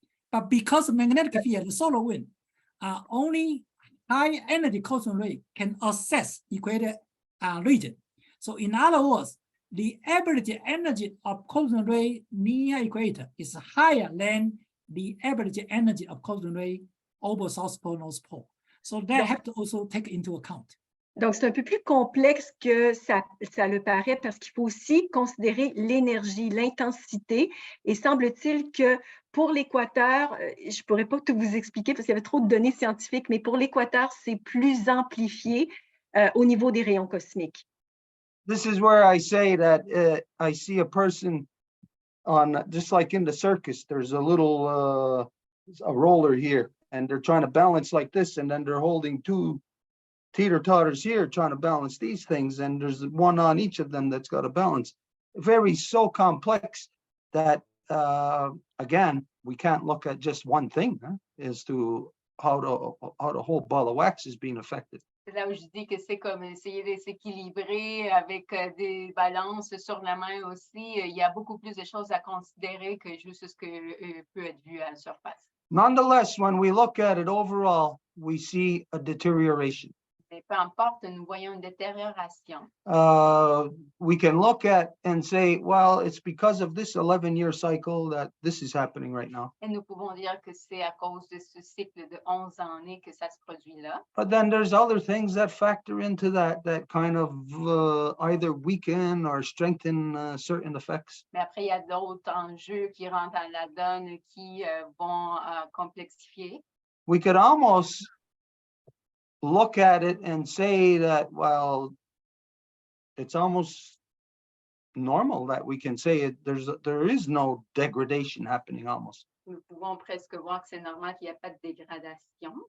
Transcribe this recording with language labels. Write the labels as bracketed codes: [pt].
[en] But because of magnetic field, the solar wind, only high energy cosmic ray can access equator region. So in other words, the average energy of cosmic ray near equator is higher than the average energy of cosmic ray over South Pole, North Pole. So that have to also take into account. [fr] Donc, c'est un peu plus complexe que ça le paraît parce qu'il faut aussi considérer l'énergie, l'intensité. Et semble-t-il que pour l'équateur, je ne pourrais pas tout vous expliquer parce qu'il y avait trop de données scientifiques, mais pour l'équateur, c'est plus amplifié au niveau des rayons cosmiques. [en] This is where I say that I see a person on, just like in the circus, there's a little a roller here, and they're trying to balance like this, and then they're holding two teeter-totters here trying to balance these things, and there's one on each of them that's got to balance. Very so complex that again, we can't look at just one thing as to how the whole ball of wax is being affected. [fr] C'est là où je dis que c'est comme essayer de s'équilibrer avec des balances sur la main aussi. Il y a beaucoup plus de choses à considérer que juste ce que peut être vu à la surface. [en] Nonetheless, when we look at it overall, we see a deterioration. [fr] Mais peu importe, nous voyons une détérioration. [en] We can look at and say, well, it's because of this 11-year cycle that this is happening right now. [fr] Et nous pouvons dire que c'est à cause de ce cycle de 11 années que ça se produit là. [en] But then there's other things that factor into that kind of either weaken or strengthen certain effects. [fr] Mais après, il y a d'autres enjeux qui rentrent dans la donne qui vont complexifier. [en] We could almost look at it and say that, well, it's almost normal that we can say it, there is no degradation happening almost. [fr] Nous pouvons presque voir que c'est normal qu'il n'y a pas de dégradation.